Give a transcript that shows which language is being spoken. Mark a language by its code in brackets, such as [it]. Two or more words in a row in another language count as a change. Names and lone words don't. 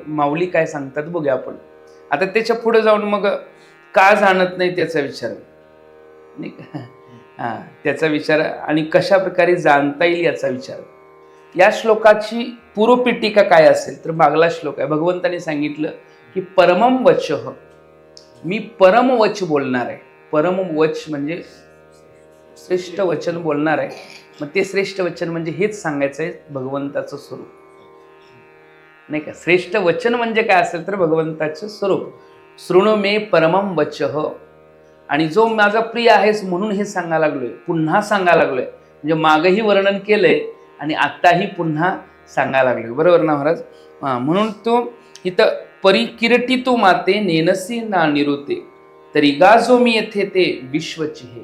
[mr] माऊली काय सांगतात बघूया आपण. आता त्याच्या पुढे जाऊन मग का जाणत नाही त्याचा विचार, नाही का, त्याचा विचार आणि कशा प्रकारे जाणता येईल याचा विचार. या श्लोकाची पूर्वपीठिका काय असेल तर मागला श्लोक आहे. भगवंताने सांगितलं की [sa] परमम वचः, [mr] मी परम वच बोलणार आहे. परम वच म्हणजे श्रेष्ठ वचन बोलणार आहे. मग ते श्रेष्ठ वचन म्हणजे हेच सांगायचं आहे भगवंताचं स्वरूप, नाही का. श्रेष्ठ वचन म्हणजे काय असेल तर भगवंताचं स्वरूप. [sa] शृणु मे परमम वचः, [mr] आणि जो माझा प्रिय आहेस म्हणून हे सांगायला लागलोय, पुन्हा सांगायला लागलोय. म्हणजे मागही वर्णन केलंय आणि आत्ताही पुन्हा सांगायला लागलोय. बरोबर ना महाराज. म्हणून तो इथं परिकिरटी तू माते नेनसी ना निरुते तरी गाजो मी येथे ते विश्वचिहे.